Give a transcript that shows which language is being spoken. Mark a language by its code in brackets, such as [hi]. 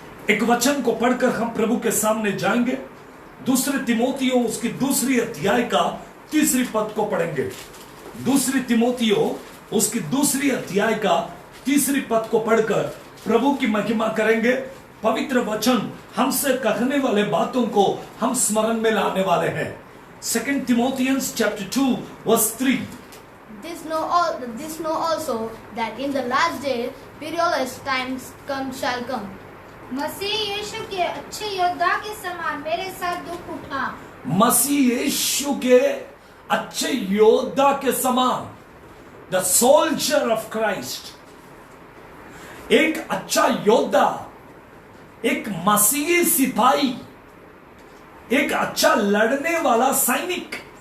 [hi] एक वचन को पढ़कर हम प्रभु के सामने जाएंगे। दूसरे तिमोथियों उसकी 2 अध्याय का 3 पद को पढ़ेंगे। 2 तिमोथियों उसकी 2 अध्याय का 3 पद को पढ़कर प्रभु की महिमा करेंगे। पवित्र वचन हमसे कहने वाले बातों को हम स्मरण में लाने वाले हैं। [en] 2 Timothians chapter 2 verse 3. This know also that in the last day perilous times shall come. [hi] मसीह यीशु के अच्छे योद्धा के समान मेरे साथ दुख उठा। मसीह यीशु के अच्छे योद्धा के समान, [en] the soldier of Christ, [hi] एक अच्छा योद्धा, एक मसीही सिपाही, एक अच्छा लड़ने वाला सैनिक।